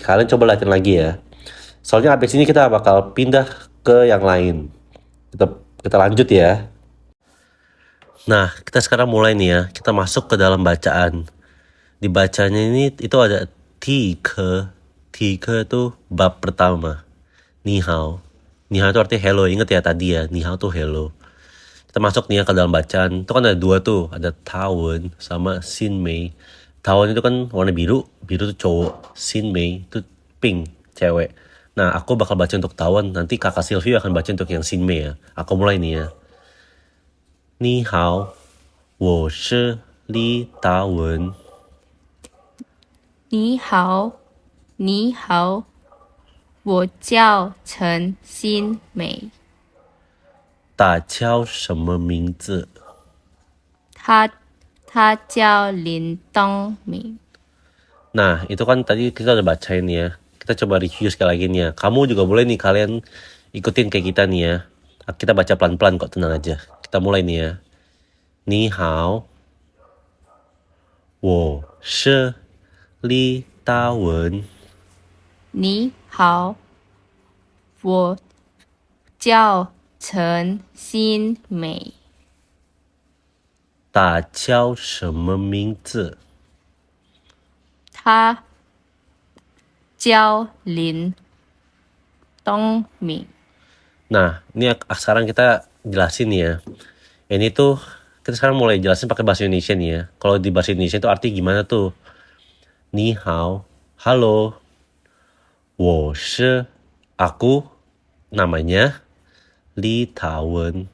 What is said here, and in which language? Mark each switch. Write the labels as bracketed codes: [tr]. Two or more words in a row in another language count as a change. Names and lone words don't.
[id] Kalian coba latihan lagi ya. Soalnya abis ini kita bakal pindah ke yang lain. Kita lanjut ya. Nah, kita sekarang mulai nih ya. Kita masuk ke dalam bacaan. Di bacanya ini itu ada tiga itu bab pertama. [zh] 你好. 你好 [id] itu artinya hello. Ingat ya tadi ya. [zh] 你好 [id] tuh hello. Kita masuk nih ya ke dalam bacaan. Itu kan ada 2 tuh. Ada Tawon sama Xin Mei. Tawon itu kan warna biru. Biru tuh cowok. Xin Mei itu pink. Cewek. Nah, aku bakal baca untuk Tawon. Nanti kakak Sylvie akan baca untuk yang Xin Mei ya. Aku mulai nih ya. [zh] 你好. 我是李达文。你好，我叫陈新美。大叫什么名字？他叫林东明。 [id] Nah, itu kan tadi kita udah bacain ya. Kita coba review sekali lagi nih ya. Kamu juga boleh nih kalian ikutin kayak kita nih ya. Kita baca pelan-pelan kok, tenang aja. Kita mulai nih ya. [zh] 你好, 我是李大文。你好，我叫陈新美。大叫什么名字？他叫林东明。 [id] Nah, ini sekarang kita jelasin ya. Ini tuh kita sekarang mulai jelasin pakai bahasa Indonesia nih ya. Kalau di bahasa Indonesia itu arti gimana tuh? [zh] 你好, halo. 我是 [id] aku namanya Li Tawen.